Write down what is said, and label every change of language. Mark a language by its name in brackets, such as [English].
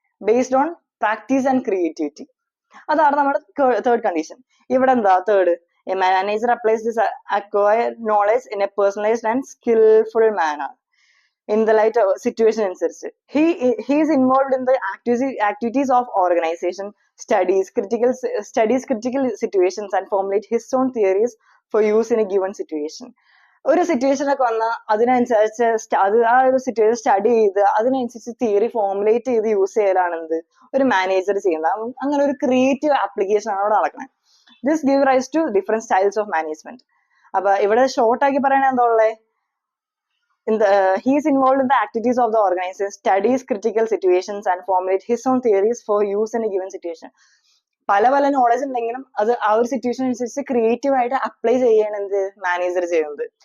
[English] Based on practice and creativity. [Malayalam] അതാണ് നമ്മുടെ third condition. ഇവിടെ എന്താ third? [English] A manager applies this acquired knowledge in a personalized and skillful manner in the light of situation അനുസരിച്ച്. He is involved in the activities of organization, studies critical situations and formulate his own theories for use in a given situation. [Malayalam] ഒരു സിറ്റുവേഷനൊക്കെ വന്നാൽ അതിനനുസരിച്ച് അത് ആ ഒരു situation study ചെയ്ത് അതിനനുസരിച്ച് theory formulate ചെയ്ത് യൂസ് ചെയ്യലാണ് എന്ത് ഒരു മാനേജർ ചെയ്യുന്നത്. അങ്ങനെ ഒരു ക്രിയേറ്റീവ് ആപ്ലിക്കേഷൻ ആണ് അവിടെ നടക്കുന്നത്. [English] This give rise to different styles of management. [Malayalam] അപ്പൊ ഇവിടെ ഷോർട്ട് ആക്കി പറയണ എന്താ ഉള്ളേ? [English] He is involved in the activities of the organization, studies critical situations and formulate his own theories for use in a given situation. [Malayalam] പല പല knowledge ഉണ്ടെങ്കിലും അത് ആ ഒരു സിറ്റുവേഷൻ അനുസരിച്ച് ക്രിയേറ്റീവ് ആയിട്ട് അപ്ലൈ ചെയ്യാണ് എന്ത് മാനേജർ ചെയ്യുന്നത്.